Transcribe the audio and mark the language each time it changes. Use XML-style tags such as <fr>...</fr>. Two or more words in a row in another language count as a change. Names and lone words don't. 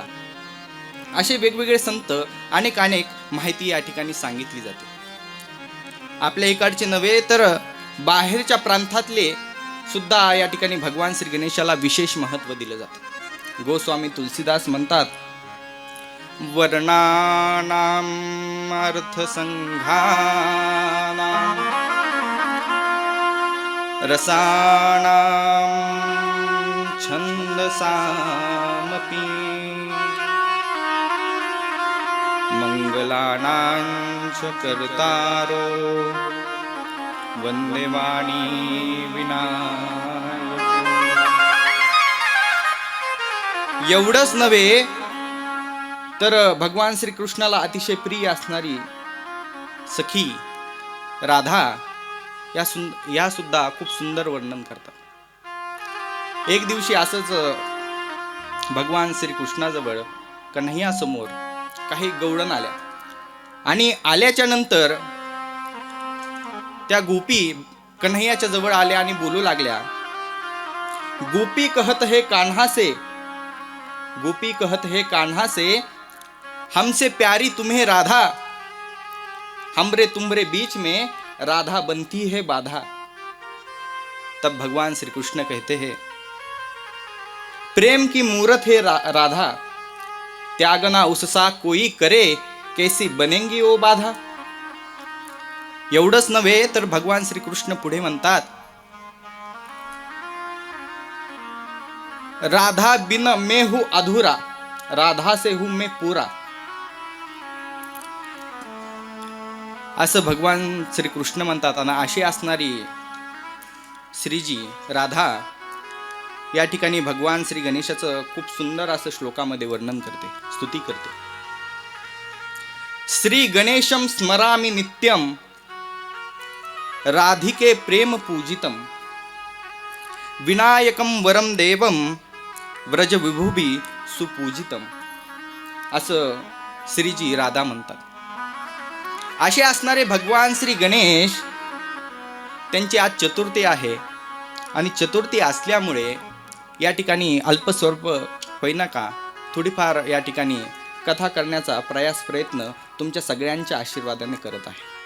<mr>असे वेगवेगळे संत अनेक माहिती या ठिकाणी सांगितली जाते. आपल्या इकडचे नव्हे तर बाहेरच्या प्रांतातले सुद्धा या ठिकाणी भगवान श्री गणेशाला विशेष महत्त्व दिलं जातं. गोस्वामी तुलसीदास म्हणतात,</mr> <sa>वर्णानाम अर्थसंघानाम रसानाम छंदसामपि मंगलानां च कर्तारो वंदे वाणी विनायक.</sa> <mr>एवढंच नव्हे तर भगवान श्रीकृष्णाला अतिशय प्रिय असणारी सखी राधा या सुद्धा खूप सुंदर वर्णन करतात. एक दिवशी असंच भगवान श्रीकृष्णाजवळ कन्हैया समोर काही गवळण आल्या आणि आल्याच्या नंतर त्या गोपी कन्हैयाच्या जवळ आल्या आणि बोलू लागल्या,</mr> <hi>गोपी कहत है कान्हा से, गोपी कहत है कान्हा से, हमसे प्यारी तुम्हें राधा, हमरे तुम्हारे बीच में राधा बनती है बाधा. तब भगवान श्री कृष्ण कहते हैं, प्रेम की मूरत है राधा, त्यागना उससा कोई करे, कैसी बनेंगी ओ बाधा.</hi> <mr>एवढंच नव्हे तर भगवान श्री कृष्ण पुढे म्हणतात,</mr> <hi>राधा बिन मैं हूं अधूरा, राधा से हूं मैं पूरा.</hi> <mr>असं भगवान श्री कृष्ण म्हणतात. आणि अशी असणारी श्रीजी राधा या ठिकाणी भगवान श्री गणेशाचं खूप सुंदर असं श्लोकामध्ये वर्णन करते, स्तुती करते.</mr> <sa>श्री गणेशम स्मरामि नित्यम राधिके प्रेम पूजितम, विनायकम वरम देवम व्रज विभुभी सुपूजितम.</sa> <mr>असं श्रीजी राधा म्हणतात. असे असणारे भगवान श्री गणेश, त्यांची आज चतुर्थी आहे आणि चतुर्थी असल्यामुळे या ठिकाणी अल्पस्वल्प होईना का थोडीफार या ठिकाणी कथा करण्याचा प्रयत्न तुमच्या सगळ्यांच्या आशीर्वादाने करत आहे.</mr>